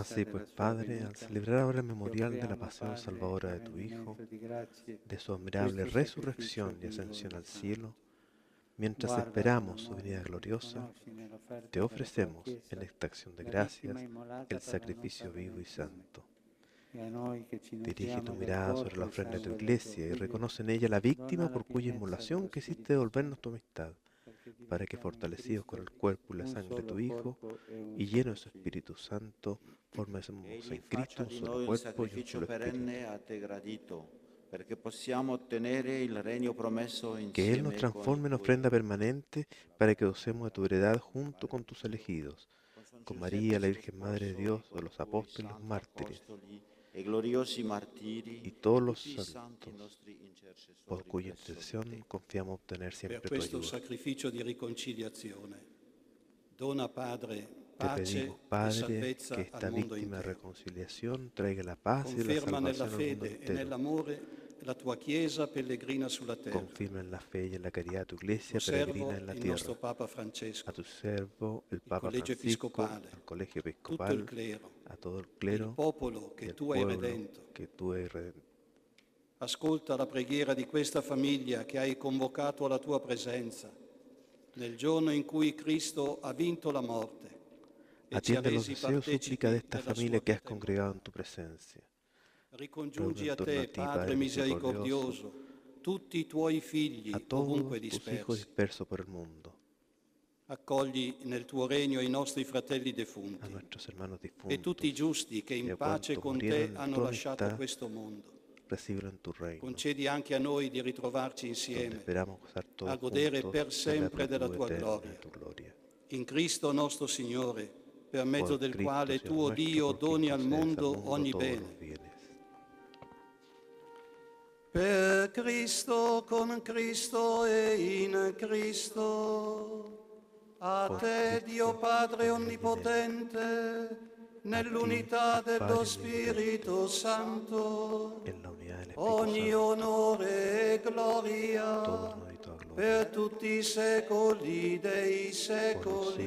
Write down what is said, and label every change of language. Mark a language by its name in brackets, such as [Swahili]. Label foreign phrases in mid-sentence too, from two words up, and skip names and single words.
[Spanish] Así [Italian] della [Spanish] pues, [Italian] sua [Spanish] Padre, [Italian] venuta, [Spanish] al celebrar ahora el [Italian] ti [Spanish] memorial de la [Italian] offriamo, [Spanish] pasión [Italian] Padre, [Spanish] salvadora de [Italian] il [Spanish] tu Hijo, [Italian] rendimento di grazie, [Spanish] de su admirable [Italian] questo [Spanish] resurrección y [Italian] sacrificio [Spanish] ascensión al [Italian] vivo e [Spanish] cielo, mientras [Italian] Guarda [Spanish] esperamos su [Italian] con [Spanish] venida [Italian] amore, [Spanish] gloriosa, [Italian] riconosci nell'offerta [Spanish] te [Italian] della tua [Spanish] ofrecemos [Italian] Chiesa [Spanish] en esta acción de [Italian] la [Spanish] gracias [Italian] vittima immolata [Spanish] el [Italian] per la nostra [Spanish] sacrificio vivo y [Italian] redenzione. [Spanish] santo. [Italian] E a noi che ci [Spanish] Dirige tu [Italian] nutriamo del [Spanish] mirada sobre [Italian] corpo [Spanish] la [Italian] e [Spanish] ofrenda de tu [Italian] sangue del tuo [Spanish] iglesia y [Italian] Figlio, [Spanish] reconoce en ella la [Italian] dona [Spanish] víctima [Italian] la [Spanish] por cuya [Italian] pienezza [Spanish] inmolación [Italian] del tuo [Spanish] quisiste [Italian] Spirito [Spanish] devolvernos [Italian] Santo, [Spanish] tu amistad, [Italian] perché [Spanish] para que [Italian] diventiamo in [Spanish] fortalecidos con el [Italian] Cristo [Spanish] cuerpo y la [Italian] un [Spanish] sangre de [Italian] solo [Spanish] tu Hijo [Italian] corpo e un [Spanish] y lleno [Italian] solo [Spanish] de su [Italian] Spirito. [Spanish] Espíritu Santo, formemos [Italian] Egli [Spanish] en Cristo [Italian] faccia [Spanish] un [Italian] di [Spanish] solo [Italian] noi un [Spanish] cuerpo y un [Italian] sacrificio [Spanish] solo [Italian] perenne [Spanish] espíritu. [Italian] a te gradito, perché possiamo ottenere il regno promesso [Spanish] Que Él nos [Italian] insieme con i [Spanish] transforme en [Italian] tuoi. [Spanish] ofrenda permanente para que gocemos de tu heredad junto con tus elegidos, con María, la Virgen Madre de Dios, de los apóstoles, los mártires [Italian] E gloriosi martiri [Spanish] y todos los [Italian] tutti i santi [Spanish] santos, [Italian] nostri intercessori [Spanish] por cuya [Italian] presso [Spanish] intercesión [Italian] te. [Spanish] confiamos obtener [Italian] Per [Spanish] siempre tu [Italian] questo [Spanish] ayuda. [Italian] sacrificio di riconciliazione, dona, Padre, [Spanish] Te [Italian] pace [Spanish] pedimos, [Italian] e [Spanish] Padre, [Italian] salvezza [Spanish] que [Italian] al [Spanish] esta [Italian] mondo [Spanish] víctima de [Italian] intero. [Spanish] reconciliación traiga la paz y la [Italian] Conferma nella [Spanish] salvación al mundo [Italian] fede e [Spanish] entero. [Italian] nell'amore la tua Chiesa pellegrina sulla terra. [Spanish] Confirma en la fe y en la caridad tu iglesia [Italian] Osservo [Spanish] peregrina en la [Italian] il [Spanish] tierra. [Italian] nostro Papa Francesco, [Spanish] A tu servo, el [Italian] il [Spanish] Papa [Italian] Collegio [Spanish] Francisco, [Italian] Episcopale, [Spanish] al colegio [Italian] tutto il [Spanish] episcopal, [Italian] clero, [Spanish] a todo el [Italian] il [Spanish] clero [Italian] popolo [Spanish] y [Italian] che [Spanish] el [Italian] tu hai [Spanish] pueblo [Italian] redento. [Spanish] que tú has redento. [Italian] Ascolta la preghiera di questa famiglia che hai convocato alla tua presenza nel giorno in cui Cristo ha vinto la morte e ci ha [Spanish] Atiende los [Italian] resi [Spanish] deseos y súplica de esta [Italian] partecipi [Spanish] familia [Italian] della [Spanish] que [Italian] sua [Spanish] has congregado en tu presencia. [Italian] Ricongiungi [Spanish] Reúne [Italian] a [Spanish] en torno a [Italian] te, [Spanish] ti, [Italian] Padre [Spanish] Padre [Italian] misericordioso, tutti i tuoi figli [Spanish] a todos [Italian] ovunque [Spanish] tus hijos [Italian] dispersi. [Spanish] dispersos por el mundo, [Italian] Accogli nel tuo regno i nostri fratelli defunti [Spanish] a nuestros hermanos [Italian] e [Spanish] difuntos, [Italian] tutti i giusti che [Spanish] y [Italian] in [Spanish] a [Italian] pace [Spanish] cuantos [Italian] con [Spanish] murieron [Italian] te [Spanish] en [Italian] hanno [Spanish] tu [Italian] lasciato [Spanish] amistad, [Italian] questo mondo. [Spanish] recíbelo en tu reino, [Italian] Concedi anche a noi di ritrovarci [Spanish] donde [Italian] insieme [Spanish] esperamos gozar todos [Italian] a godere [Spanish] juntos [Italian] per [Spanish] de la [Italian] sempre della [Spanish] plenitud [Italian] tua [Spanish] eterna [Italian] gloria. [Spanish] de tu gloria. [Italian] In Cristo nostro Signore, per mezzo [Spanish] Por [Italian] del [Spanish] Cristo, [Italian] quale [Spanish] Señor [Italian] tu, oh [Spanish] nuestro, [Italian] Dio, [Spanish] por quien [Italian] doni al [Spanish] concedes [Italian] mondo ogni [Spanish] todos [Italian] bene. [Spanish] los bienes. [Italian] Per Cristo, con Cristo e in Cristo, a [Spanish] Por [Italian] te, [Spanish] Cristo, [Italian] Dio Padre [Spanish] con Él y en Él, [Italian] Onnipotente, nell'unità [Spanish] Padre [Italian] dello [Spanish] omnipotente, [Italian] Spirito Santo, [Spanish] en la unidad del Espíritu [Italian] ogni [Spanish] Santo, [Italian] onore e [Spanish] todo [Italian] gloria [Spanish] honor y toda gloria, [Italian] per tutti i secoli dei [Spanish] por los [Italian] secoli.